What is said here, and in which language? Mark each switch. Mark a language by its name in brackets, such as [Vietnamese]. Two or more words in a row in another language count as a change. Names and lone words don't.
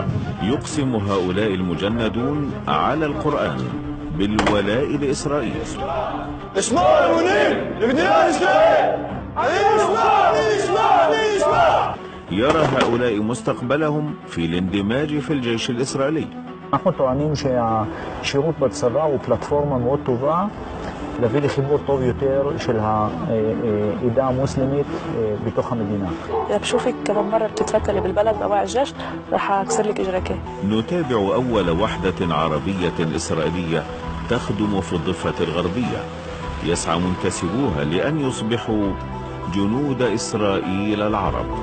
[Arabic] يقسم هؤلاء المجندون على القرآن بالولاء لإسرائيل. اسمعوا يا منير لبنان إسرائيل، اسمع. يرى هؤلاء مستقبلهم في الاندماج في الجيش الإسرائيلي. [Hebrew] אנחנו טוענים שהשירות בצבא הוא פלטפורמה מאוד טובה להביא לחיבור טוב יותר של העדה המוסלמית בתוך המדינה. [Arabic] إذا بشوفك كمان مرة بتتفتلي بالبلد بأوعي الجيش رح أكسر لك إجرك. نتابع أول وحدة عربية إسرائيلية تخدم في الضفة الغربية. يسعى منتسبوها لأن يصبحوا جنود إسرائيل العرب.